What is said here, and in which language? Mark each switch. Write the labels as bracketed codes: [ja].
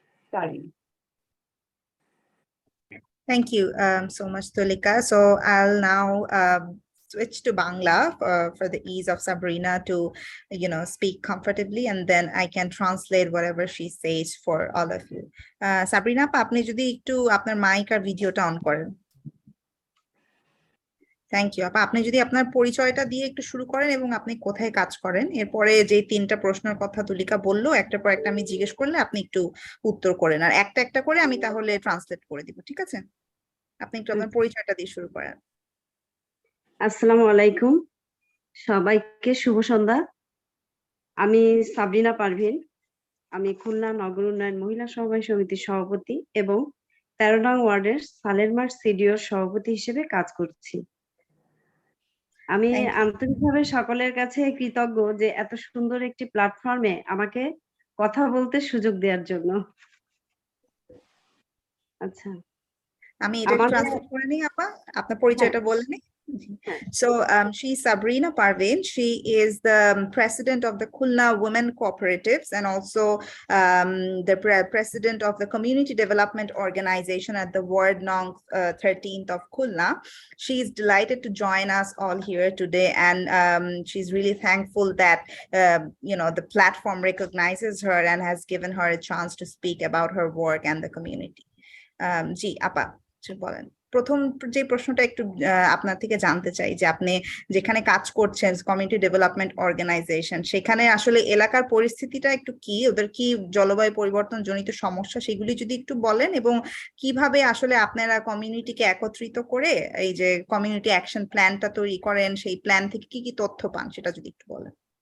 [en] Sorry. Thank you so much, Tulika. So I'll now switch to Bangla for the ease of Sabrina to, speak comfortably, and then I can translate whatever she says for all of you. [bn] Sabrina, আপনি যদি একটু আপনার mic আর ভিডিওটা on করেন। [en] thank you [bn] আপা, আপনি যদি আপনার পরিচয়টা দিয়ে একটু শুরু করেন এবং আপনি কোথায় কাজ করেন, এরপরে যে 3টা প্রশ্নের কথা তুলিকা বললো একটার পর একটা আমি জিজ্ঞেস করলে আপনি একটু উত্তর করেন, আর একটা একটা করে আমি তাহলে ট্রান্সলেট করে দিব, ঠিক আছে? আপনি একটু আপনার পরিচয়টা দিয়ে শুরু করেন। আসসালামু আলাইকুম, সবাইকে শুভ সন্ধ্যা। আমি সাবরিনা পারভিন, আমি খুলনা নগর উন্নয়ন মহিলা সমবায় সমিতির সভাপতি এবং 13 নং ওয়ার্ডের সালেরমার সিডিওর সভাপতি হিসেবে কাজ করছি। আমি আন্তরিকভাবে সকলের কাছে কৃতজ্ঞ যে এত সুন্দর একটি প্ল্যাটফর্মে আমাকে কথা বলতে সুযোগ দেওয়ার জন্য। আচ্ছা, আমি এটা ট্রান্সলেট করে নিই আপা, আপনার পরিচয়টা বলে নিই। [en] So she's Sabrina Parveen. She is the president of the Khulna Women Cooperatives and also the president of the Community Development Organization at the Ward Nong 13th of Khulna. She is delighted to join us all here today, and she's really thankful that the platform recognizes her and has given her a chance to speak about her work and the community. [bn] জি আপা বলেন। প্রথম যে প্রশ্নটা একটু আপনার থেকে জানতে চাই যে আপনি যেখানে কাজ করছেন কমিউনিটি ডেভেলপমেন্ট অর্গানাইজেশন, সেখানে আসলে এলাকার পরিস্থিতিটা একটু কি, ওদের কি জলবায়ু পরিবর্তন জনিত সমস্যা, সেগুলি যদি একটু বলেন, এবং কিভাবে আসলে আপনারা কমিউনিটিকে একত্রিত করে এই যে কমিউনিটি অ্যাকশন প্ল্যানটা তৈরি করেন, সেই প্ল্যান থেকে কি কি তথ্য পান সেটা যদি একটু বলেন।